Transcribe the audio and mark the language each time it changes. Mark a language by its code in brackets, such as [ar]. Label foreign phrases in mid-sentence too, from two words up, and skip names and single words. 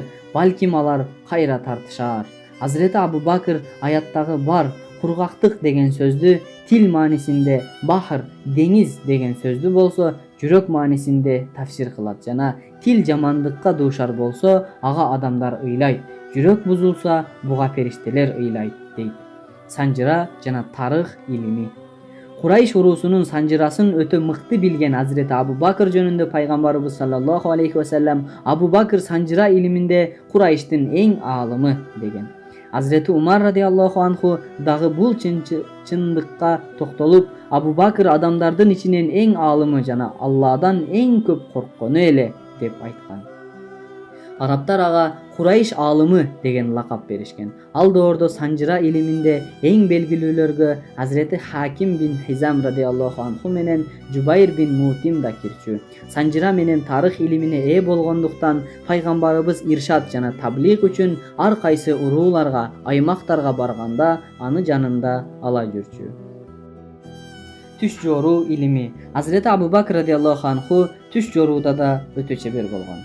[ky] Балким алар кайра тартышар. Hazreti Abu Bakr аяттагы бар кургактык деген сөздү тил маанисинде бахыр, деңиз деген сөздү болсо, жүрөк маанисинде тафсир кылат жана тил жамандыкка дуушар болсо, ага адамдар ыйлайт. Жүрөк бузулса, буга периштелер ыйлайт дейт. Санжыра жана тарых илими. Курайш уруусунун санжырасын өтө мыкты билген Hazreti Abu Bakr жөнүндө пайгамбарыбыз [ar] صلى الله عليه وسلم [ky] Abu Bakr санжыра илиминде Курайштын эң аалымы деген. Hazreti Umar [ar] رضي الله عنه [ky] dagы бул чындыкка токтолуп, Abu Bakr адамдардын ичинен эң аалымы жана Алладан эң көп корккону эле деп айткан. Арабтар ага Курайш аалымы деген лакап беришкен. Ал доордо санжыра илиминде эң белгилүүлөргө Hazreti Hakim bin Hizam [ar] رضي الله عنه [ky] менен Jubayr bin Mut'im да кирчү. Санжыра менен тарых илимине ээ болгондуктан пайгамбарыбыз иршат жана таблиг үчүн ар кайсы урууларга, аймактарга барганда аны жанында ала жүрчү. түш жооруу илими. Азирети Абу Бакр [ar] رضي الله عنه [ky] түш жорууда да өтө чебер болгон.